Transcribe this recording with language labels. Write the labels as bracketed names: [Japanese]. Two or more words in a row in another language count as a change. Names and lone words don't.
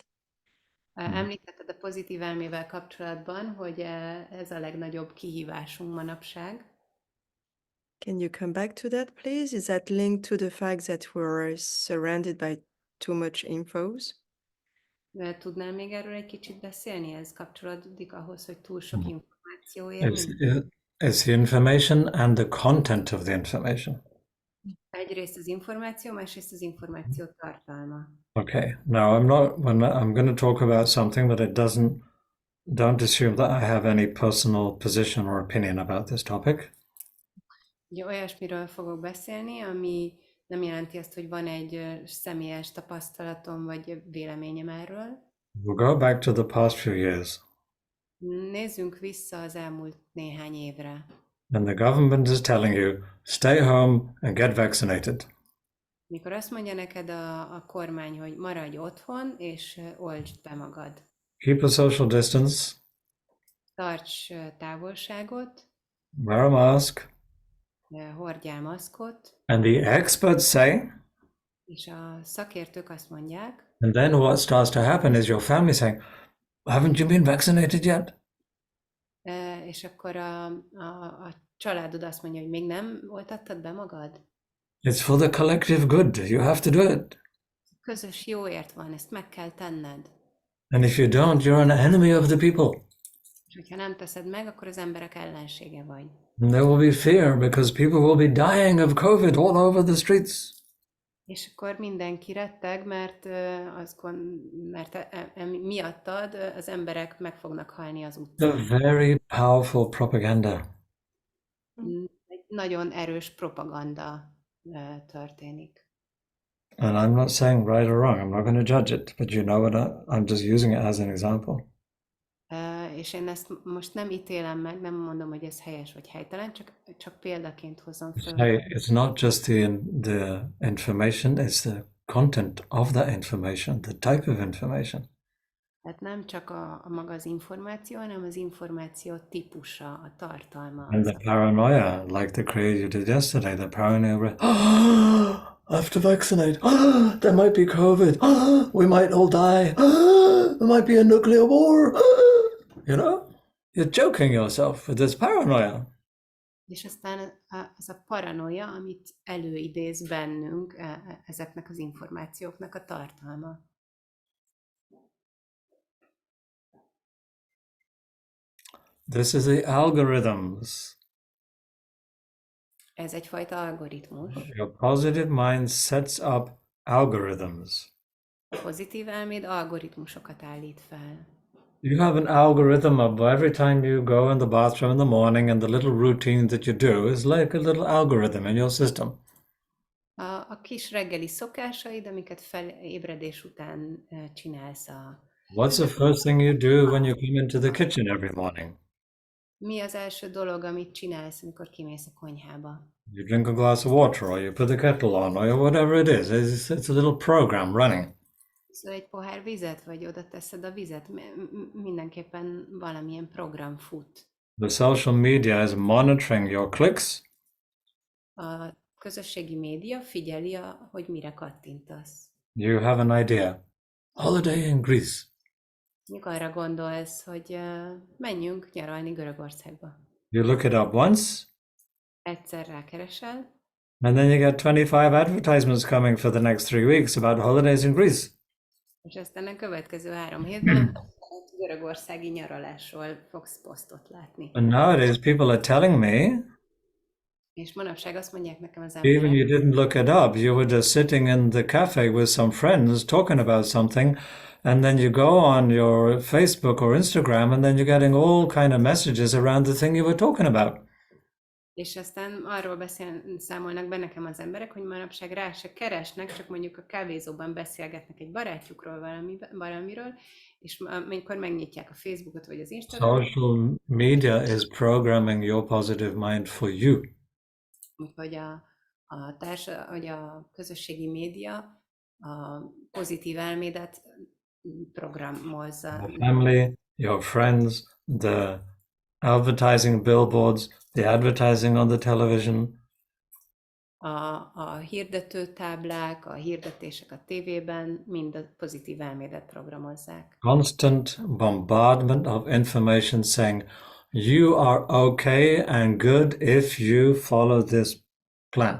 [Hungarian] Említetted a pozitív elmével kapcsolatban, hogy ez a legnagyobb kihívásunk manapság. [English] Can you come back to that, please? Is that linked to the fact that we're surrounded by too much infos? [Hungarian] Tudnál még erről egy kicsit beszélni? Ez kapcsolódik ahhoz, hogy túl sok információ ér [English] It's the information and the content of the information. [Hungarian] Egyrészt az információ, másrészt az információ tartalma. [English] Okay, now I'm going to talk about something, but don't assume that I have any personal position or opinion about this topic. [Hungarian] Ugye olyasmiről fogok beszélni, ami nem jelenti azt, hogy van egy személyes tapasztalatom vagy véleményem erről. [English] We'll go back to the past few years. [Hungarian] Nézzünk vissza az elmúlt néhány évre. [English] And the government is telling you, stay home and get vaccinated. [Hungarian] Mikor azt mondja neked a kormány, hogy maradj otthon és oltsd be magad. [English] Keep a social distance. [Hungarian] Tarts távolságot. [English] Wear a mask. [Hungarian] Hordjál maszkot. [English] And the experts say. [Hungarian] És a szakértők azt mondják. [English] And then what starts to happen is your family saying, haven't you been vaccinated yet? [Hungarian] És akkor a családod azt mondja, hogy még nem oltattad be magad? [English] It's for the collective good. You have to do it. [Hungarian] Közös jóért van, ezt meg kell tenned. [English] And if you don't, you're an enemy of the people. [Hungarian] És hogyha nem teszed meg, akkor az emberek ellensége vagy. [English] And there will be fear because people will be dying of COVID all over the streets. [Hungarian] És akkor mindenki retteg, mert miattad az emberek meg fognak halni az utcán. [English] A very powerful propaganda. [Hungarian] Egy nagyon erős propaganda történik. [English] And I'm not saying right or wrong. I'm not going to judge it, but you know what? I'm just using it as an example. [Hungarian] És én ezt most nem ítélem meg, nem mondom, hogy ez helyes vagy helytelen, csak példaként hozom föl. [English] Hey, it's not just the information, it's the content of that information, the type of information. [Hungarian] Tehát nem csak a maga az információ, hanem az információ típusa, a tartalma. [English] And the paranoia, like the craze you did yesterday, the paranoia, I have to vaccinate, there might be COVID, we might all die, there might be a nuclear war, you know? You're joking yourself with this paranoia. [Hungarian] És aztán az a paranoia, amit előidéz bennünk ezeknek az információknak a tartalma. [English] This is the algorithms. [Hungarian] Ez egyfajta algoritmus. [English] Your positive mind sets up algorithms. [Hungarian] A pozitív elméd algoritmusokat állít fel. [English] You have an algorithm of every time you go in the bathroom in the morning, and the little routine that you do is like a little algorithm in your system. [Hungarian] A kis reggeli szokásaid, amiket ébredés után csinálsz. [English] What's the first thing you do when you come into the kitchen every morning? [Hungarian] Mi az első dolog, amit csinálsz, amikor kimész a konyhába? [English] You drink a glass of water, or you put the kettle on, or whatever it is. It's a little program running. [Hungarian] Szóval egy pohár vizet, vagy oda teszed a vizet, mindenképpen valamilyen program fut. [English] The social media is monitoring your clicks. [Hungarian] A közösségi média figyeli, hogy mire kattintasz. [English] You have an idea. Holiday in Greece. [Hungarian] Mikor arra gondolsz, hogy menjünk nyaralni Görögországba. [English] You look it up once, [Hungarian] Egyszer rákeresel, [English] and then you get 25 advertisements coming for the next 3 weeks about holidays in Greece. [Hungarian] És aztán a következő 3 hétben a görögországi nyaralásról fogsz posztot látni. [English] And nowadays people are telling me, [Hungarian] És manapság azt mondják nekem az [English] even [Hungarian] emberek, [English] you didn't look it up, you were just sitting in the cafe with some friends talking about something, and then you go on your Facebook or Instagram, and then you're getting all kind of messages around the thing you were talking about. [Hungarian] és aztán arról számolnak be nekem az emberek, hogy manapság rá se keresnek, csak mondjuk a kávézóban beszélgetnek egy barátjukról valamiről, és amikor megnyitják a Facebookot vagy az Instagramot, [English] Social media is programming your positive mind for you. [Hungarian] hogy hogy a közösségi média a pozitív elmédet programozza. [English] Your family, your friends, the advertising billboards, the advertising on the television. [Hungarian] A hirdetőtáblák, a hirdetések a tévében mind a pozitív elmédet programozzák. [English] Constant bombardment of information saying you are okay and good if you follow this plan.